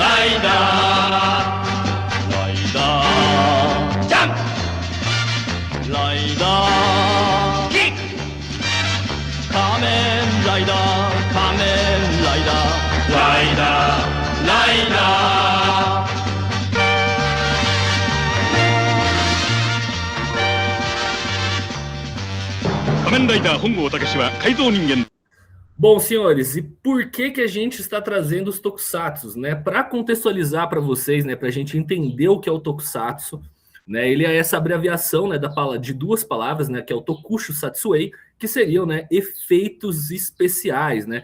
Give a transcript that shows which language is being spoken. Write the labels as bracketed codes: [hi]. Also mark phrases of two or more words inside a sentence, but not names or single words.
[ja] ライダーライダージャンプライダーキック仮面ライダー仮面ライダーライダーライダー仮面ライダー本郷武は改造人間。 [pt] Bom, senhores, e por que a gente está trazendo os tokusatsus, né? Para contextualizar para vocês, né, para a gente entender o que é o tokusatsu, né? Ele é essa abreviação, né, de duas palavras, né, que é o [ja] 特殊撮影, [pt] que seriam, né, efeitos especiais, né?